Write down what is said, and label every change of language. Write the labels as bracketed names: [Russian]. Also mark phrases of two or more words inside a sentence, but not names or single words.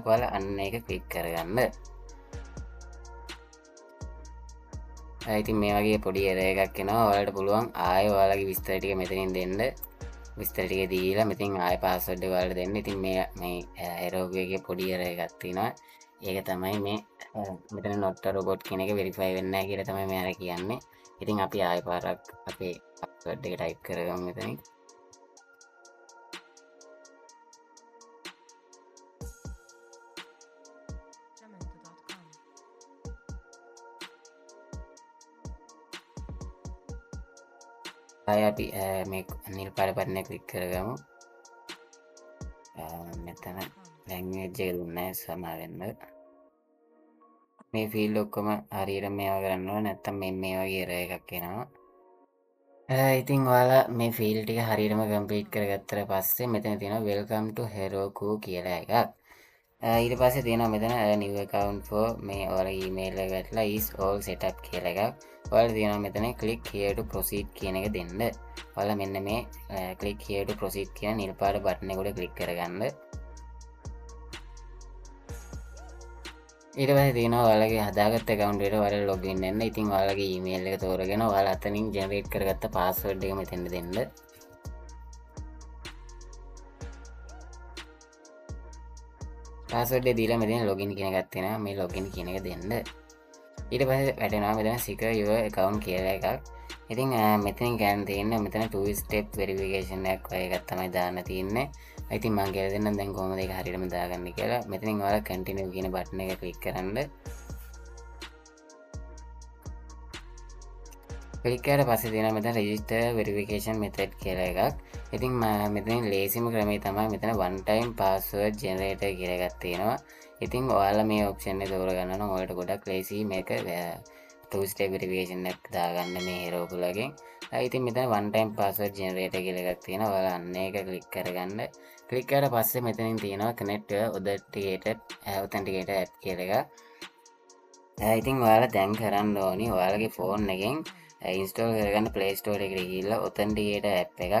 [Sinhala] ඔයාලා අන්න ඒක ක්ලික් කරගන්න. ඉතින් මේ වගේ පොඩි එරර් එකක් එනවා. ඔයාලට පුළුවන් ආයෙ ඔයාලගේ විස්තර ටික මෙතනින් දෙන්න. විස්තර ටික දීලා මෙතනින් ආයෙ පාස්වර්ඩ් එක ඔයාලට දෙන්න. ඉතින් මේ එරර් එකේ පොඩි එරර් එකක් තියෙනවා. ඒක තමයි මේ මෙතන [English] not a robot [Sinhala] කියන එක වෙරිෆයි වෙන්නේ නැහැ කියලා තමයි මෙයාලා කියන්නේ. ඉතින් අපි ආයෙ පාරක් අපේ පාස්වර්ඩ් එක ටයිප් කරගමු මෙතනින්. අපි මේ නිල් පාට බටන් එක ක්ලික් කරගමු. මෙතන ලැන්ග්වේජ් එක දුන්නේ සමා වෙන්න. මේ ෆීල්ඩ් ඔක්කොම හරියට මේවා කරන්න ඕන නැත්නම් මේ වගේ එරර් එකක් එනවා. ඉතින් ඔයාලා මේ ෆීල්ඩ් ටික හරියටම කම්ප්ලීට් කරගත්තට පස්සේ මෙතන තියෙනවා [English] welcome to Heroku [Sinhala] කියලා එකක්. ඊට පස්සේ තියෙනවා මෙතන [English] new account for [Sinhala] මේ ඔයාලගේ email එක වැටලා [English] is all set up [Sinhala] කියලා එකක්. ඔයාලා තියෙනවා මෙතන [English] click here to proceed [Sinhala] කියන එක දෙන්න. ඔයාලා මෙන්න මේ [English] click here to proceed [Sinhala] කියන නිල් පාට බටන් එක උඩ click කරගන්න. ඊට පස්සේ තියෙනවා ඔයාලගේ හදාගත්ත account එකට ඔයාලා login වෙන්න. ඉතින් ඔයාලගේ email එක තෝරගෙන ඔයාලා අතනින් generate කරගත්ත password එක මෙතෙන්ට දෙන්න. password එක දීලා මෙතන login කියන එකක් තියෙනවා. මේ login කියන එක දෙන්න. ඊට පස්සේ වැටෙනවා මෙතන [English] secure your account [Sinhala] කියලා එකක්. ඉතින් මෙතනින් ගන්න තියෙන්නේ මෙතන [English] 2 step verification [Sinhala] එකක් වගේ එකක් තමයි දාන්න තියෙන්නේ. ඉතින් මම කියලා දෙන්නම් දැන් කොහොමද ඒක හරියටම දාගන්නේ කියලා. මෙතනින් ඔයාලා continue කියන බටන් එක ක්ලික් කරන්න. ක්ලික් කරලා පස්සේ තියෙනවා මෙතන [English] register verification method [Sinhala] කියලා එකක්. ඉතින් මෙතනින් ලේසිම ක්‍රමය තමයි මෙතන [English] one time password generator [Sinhala] කියලා එකක් තියෙනවා. ඉතින් ඔයාලා මේ ඔප්ෂන් එක තෝරගන්න නම් ඔයාලට ගොඩක් ලේසි මේක [English] two step verification [Sinhala] එක දාගන්න මේ Heroku එකෙන්. ඉතින් මෙතන [English] one time password generator [Sinhala] කියලා එකක් තියෙනවා. ඔයාලා අන්න ඒක ක්ලික් කරගන්න. ක්ලික් කරලා පස්සේ මෙතනින් තියෙනවා [English] connect authenticator app [Sinhala] කියලා එකක්. ඉතින් ඔයාලා දැන් කරන්න ඕනි ඔයාලගේ ෆෝන් එකෙන් ඉන්ස්ටෝල් කරගන්න Play Store එකට ගිහිල්ලා [English] authenticator app [Sinhala] එකක්.